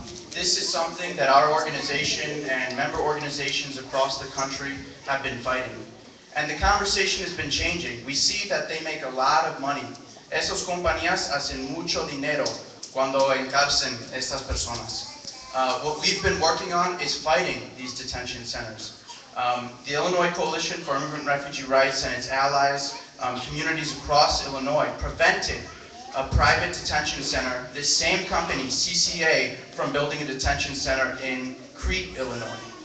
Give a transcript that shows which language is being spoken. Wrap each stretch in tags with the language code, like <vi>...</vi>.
<en>This is something that our organization and member organizations across the country have been fighting. And the conversation has been changing. We see that they make a lot of money.</en> <es>Esas compañías hacen mucho dinero cuando encarcen estas personas.</es> <en>What we've been working on is fighting these detention centers. The Illinois Coalition for Immigrant and Refugee Rights and its allies, communities across Illinois, prevented a private detention center, this same company, CCA, from building a detention center in Crete, Illinois.</en>